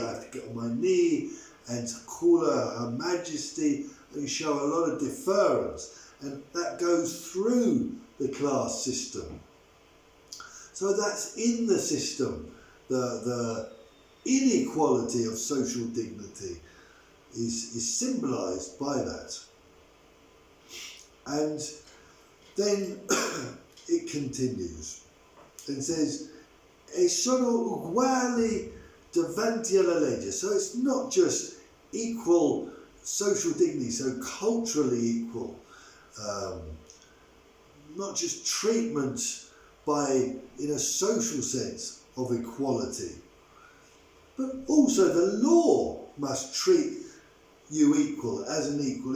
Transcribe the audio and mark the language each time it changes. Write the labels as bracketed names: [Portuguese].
[English] I have to get on my knee and call her Her Majesty and show a lot of deference, and that goes through the class system. So that's in the system. The inequality of social dignity is symbolised by that. And then it continues and says, [Italian] e sono uguali davanti alla legge. [English] So it's not just equal social dignity, so culturally equal, not just treatment in a social sense of equality, but also the law must treat you equal as an equal.